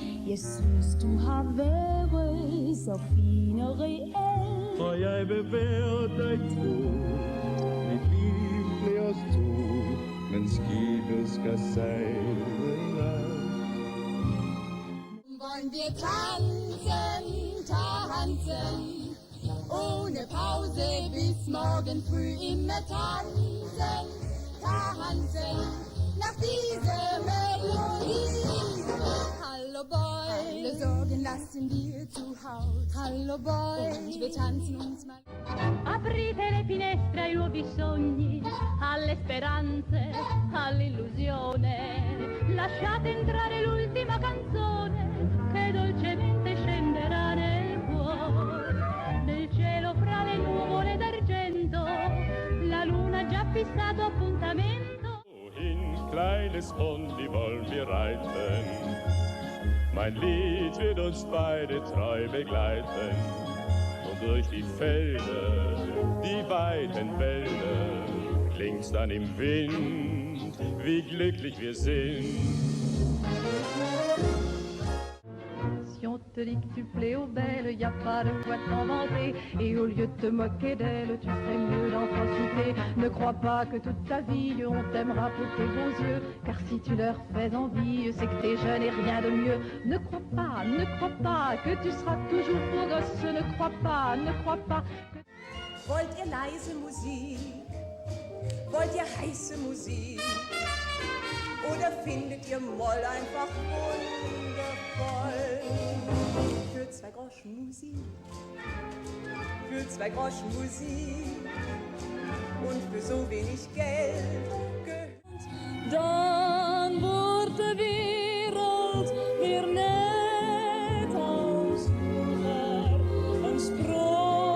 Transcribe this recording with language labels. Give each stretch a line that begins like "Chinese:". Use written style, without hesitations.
Danish: Jeg synes du har været så fin og reel. Og jeg vil være dig tro, mit liv bliver os to, men skibet skal sejle i land.
German: Wollen wir tanzen, tanzen, ohne Pause bis morgen früh immer tanzen, tanzen, nach dieser Melodie. Hallo Boy, alle Sorgen lassen wir zu Haus. Hallo Boy, und wir tanzen uns mal.
Italian: Aprite le finestre ai nuovi sogni, alle speranze, all'illusione. Lasciate entrare l'ultima canzone che dolcemente scenderà nel cuore. Nel cielo fra le nuvole d'argento, la luna ha già fissato appuntamento.
German: Wohin, kleines Pony, wollen wir reiten? Mein Lied wird uns beide treu begleiten. Und durch die Felder, die weiten Wälder, klingt's dann im Wind, wie glücklich wir sind.
French: Si on te dit que tu plais aux belles, y a pas de quoi t'en vanter. Et au lieu de te moquer d'elles, tu ferais mieux d'en profiter. Ne crois pas que toute ta vie on t'aimera pour tes beaux yeux, car si tu leur fais envie, c'est que t'es jeune et rien de mieux. Ne crois pas que tu seras toujours beau gosse. Ne crois pas que...
German: Wollt ihr leise Musik? Wollt ihr heiße Musik? Oder findet ihr Moll einfach wundervoll? Für 2 Groschen Musik, für 2 Groschen Musik und für so wenig Geld gehört.
Dutch: Dan wordt de wereld weer net als vroeger, een sprookjesland.